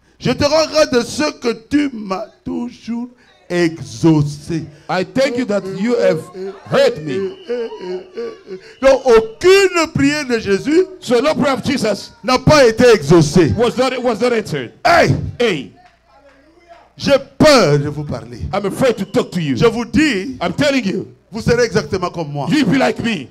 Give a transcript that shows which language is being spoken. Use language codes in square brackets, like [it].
[fr] je te rends grâce de ce que tu m'as toujours exaucé. [en] I thank you that you have heard me. [fr] Donc aucune prière de Jésus [en] So no prayer of Jesus [fr] n'a pas été exaucée. [en] was not answered. Hey, Hey, [fr] j'ai peur de vous parler. [en] I'm afraid to talk to you. [fr] Je vous dis, [en] I'm telling you, [fr] vous serez exactement comme moi. [en] you be like me.